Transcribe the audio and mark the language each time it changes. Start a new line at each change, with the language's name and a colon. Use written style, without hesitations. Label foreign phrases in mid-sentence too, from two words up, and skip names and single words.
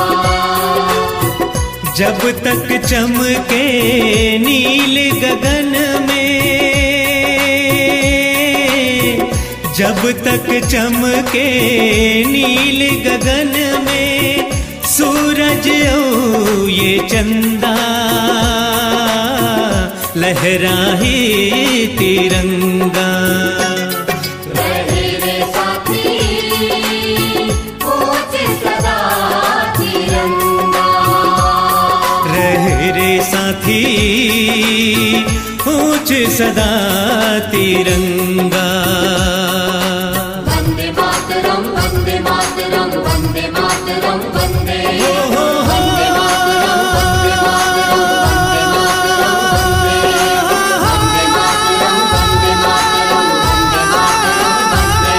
Hindi: जब तक चमके नील गगन में, जब तक चमके नील गगन में सूरज ओ ये चंदा लहराहे तिरंगा। रहे रे साथी ऊंचे सदा तिरंगा। रहे रे साथी ऊंच सदा तिरंगा।
Sanskrit: वंदे मातरम वंदे मातरम वंदे मातरम वंदे। वंदे मातरम वंदे मातरम वंदे मातरम वंदे। वंदे मातरम वंदे मातरम वंदे मातरम वंदे।